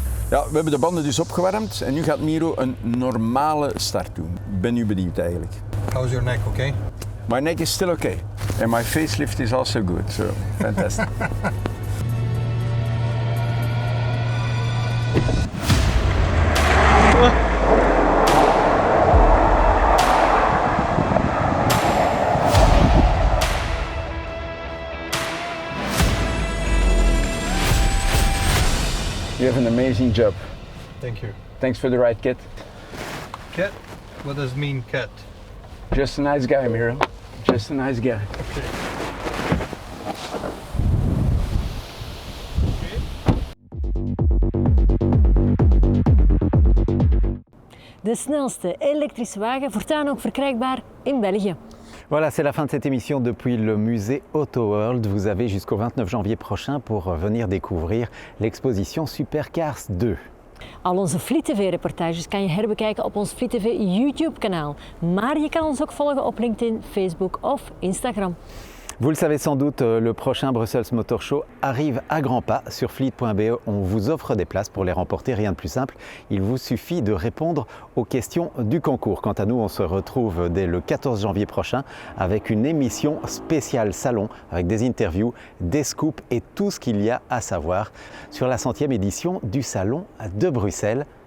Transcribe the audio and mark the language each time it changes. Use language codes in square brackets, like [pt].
[nl] Ja, we hebben de banden dus opgewarmd en nu gaat Miro een normale start doen. Ik ben nu benieuwd eigenlijk. [en] How's your neck, okay? My neck is still okay. And my facelift is also good, so fantastic. You have an amazing job. Thank you. Thanks for the ride, Kit. Cat? What does it mean, cat? Just a nice guy, Miro. Just a nice guy. [nl] De snelste elektrische wagen, voortaan ook verkrijgbaar in België. [fr] Voilà, c'est la fin de cette émission depuis le musée AutoWorld. Vous avez jusqu'au 29 janvier prochain pour venir découvrir l'exposition Supercars 2. [nl] Al onze Fleet TV-reportages kan je herbekijken op ons Fleet TV YouTube-kanaal. Maar je kan ons ook volgen op LinkedIn, Facebook of Instagram. [fr] Vous le savez sans doute, le prochain Brussels Motor Show arrive à grands pas. Sur fleet.be, on vous offre des places pour les remporter, rien de plus simple. Il vous suffit de répondre aux questions du concours. Quant à nous, on se retrouve dès le 14 janvier prochain avec une émission spéciale salon, avec des interviews, des scoops et tout ce qu'il y a à savoir sur la 100e édition du Salon de Bruxelles.